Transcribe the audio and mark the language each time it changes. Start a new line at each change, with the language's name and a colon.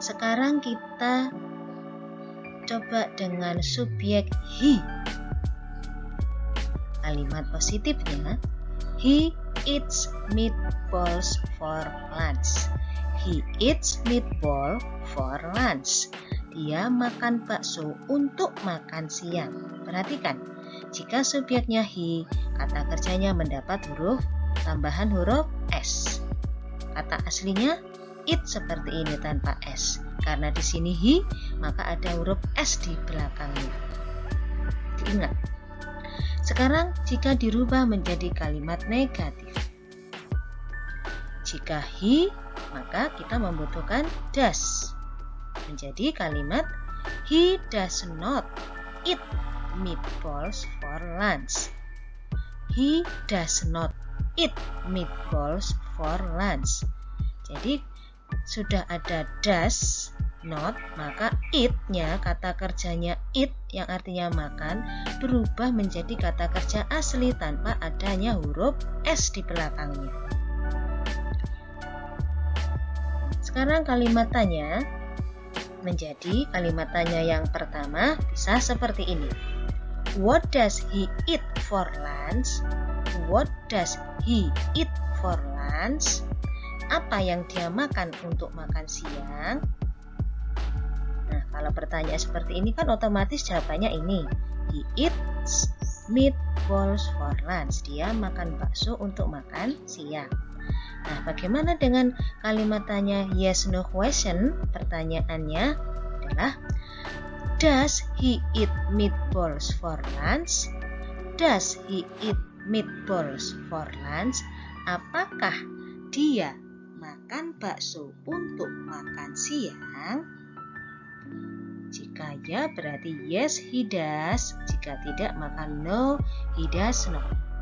Indonesian: Sekarang kita coba dengan subjek he.
English: Kalimat positifnya, he eats meatballs for lunch. He eats meatball for lunch.
Indonesian: Dia makan bakso untuk makan siang. Perhatikan, jika subjeknya he, kata kerjanya mendapat tambahan huruf S. Kata aslinya it seperti ini tanpa S. Karena di sini he, maka ada huruf S di belakangnya. Diingat. Sekarang jika dirubah menjadi kalimat negatif. Jika he, maka kita membutuhkan does. Menjadi kalimat
English: he does not eat meatballs for lunch. He does not eat meatballs for lunch.
Indonesian: Jadi sudah ada
English: does not,
Indonesian: maka eat-nya, kata kerjanya eat yang artinya makan, berubah menjadi kata kerja asli tanpa adanya huruf S di belakangnya. Sekarang kalimat tanya menjadi kalimat tanya yang pertama bisa seperti ini.
English: What does he eat for lunch? What does he eat for lunch?
Indonesian: Apa yang dia makan untuk makan siang? Nah, kalau pertanyaan seperti ini kan otomatis jawabannya ini.
English: He eats meatballs for lunch.
Indonesian: Dia makan bakso untuk makan siang. Nah, bagaimana dengan kalimat tanya
English: yes no question?
Indonesian: Pertanyaannya adalah
English: does he eat meatballs for lunch? Does he eat meatballs for lunch?
Indonesian: Apakah dia makan bakso untuk makan siang? Jika ya berarti
English: yes he does.
Indonesian: Jika tidak maka
English: no he does not.